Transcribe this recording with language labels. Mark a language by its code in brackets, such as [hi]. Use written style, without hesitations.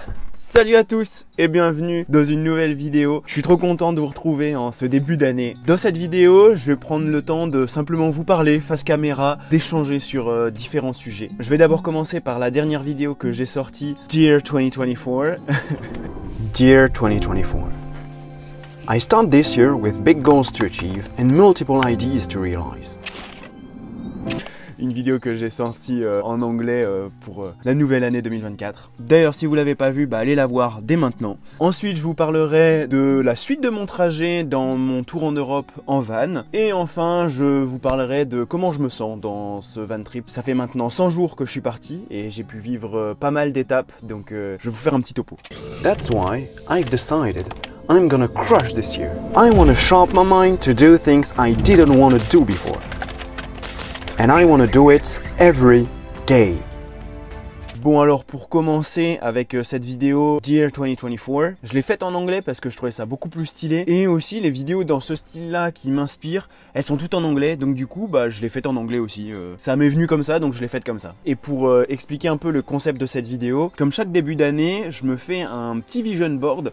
[fr] Salut à tous et bienvenue dans une nouvelle vidéo. Je suis trop content de vous retrouver en ce début d'année. Dans cette vidéo, je vais prendre le temps de simplement vous parler face caméra, d'échanger sur différents sujets. Je vais d'abord commencer par la dernière vidéo que j'ai sortie, Dear 2024. [en] Dear 2024. I start this year with big goals to achieve and multiple ideas to realize. [fr] Une vidéo que j'ai sortie en anglais pour la nouvelle année 2024. D'ailleurs, si vous l'avez pas vue, allez la voir dès maintenant. Ensuite, je vous parlerai de la suite de mon trajet dans mon tour en Europe en van. Et enfin, je vous parlerai de comment je me sens dans ce van trip. Ça fait maintenant 100 jours que je suis parti et j'ai pu vivre pas mal d'étapes, donc je vais vous faire un petit topo. [en] That's why I've decided I'm gonna crush this year. I wanna sharpen my mind to do things I didn't want to do before. And I want to do it every day. [fr] Bon, alors pour commencer avec cette vidéo Dear 2024, je l'ai faite en anglais parce que je trouvais ça beaucoup plus stylé. Et aussi les vidéos dans ce style-là qui m'inspirent, elles sont toutes en anglais. Donc du coup, je l'ai faite en anglais aussi. Ça m'est venu comme ça, donc je l'ai faite comme ça. Et pour expliquer un peu le concept de cette vidéo, comme chaque début d'année, je me fais un petit vision board.